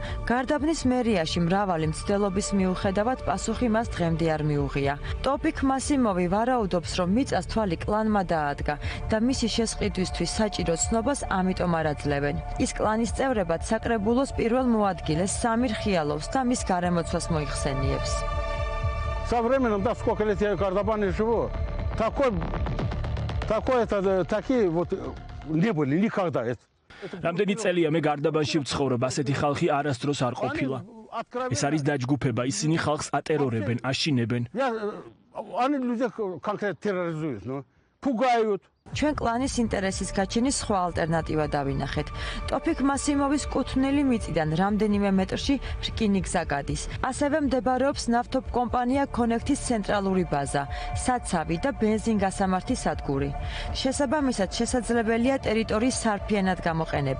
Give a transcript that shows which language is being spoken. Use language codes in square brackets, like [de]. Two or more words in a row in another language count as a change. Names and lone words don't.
[ka] გარდაბნის მერიაში მრავალი მცდელობის მიუხედავად პასუხი მას დღემდე არ მიუღია. ტოპიკ მასიმოვი ვარაუდობს, რომ მიწას თვალი კლანმა დაადგა და მისი შესყიდვისთვის საჭირო ცნობას ამიტომ არ აძლევენ. ის კლანის წევრებად საკრებულოს პირველ მოადგილეს Самир Хияловს და მის გარემოცვას მოიხსენიებს. [ru] Со временем, да, сколько лет я в Кардабане живу, такие вот не были никогда. [ka] რამდენი წელია მე გარდაბანში ვცხოვრობ, ასეთი ხალხი არასდროს არ ყოფილა. ეს არის დაჯგუფება, ისინი ხალხს ატერორებენ, აშინებენ. [ru] Они людей конкретно терроризуют, ну, пугают. [ka] ჩვენ კლანის ინტერესის გაჩენის სხვა ალტერნატივა დავინახეთ. ტოფიკ მასიმოვის კუთვნილი მიწიდან რამდენიმე მეტრში რკინი გზა გადის. ასევე მდებარეობს ნავთობ კომპანია Connect-ის ცენტრალური ბაზა, საცავი და ბენზინგასამართი სადგური. შესაბამისად, შესაძლებელია ტერიტორიის სარფიანად გამოყენება.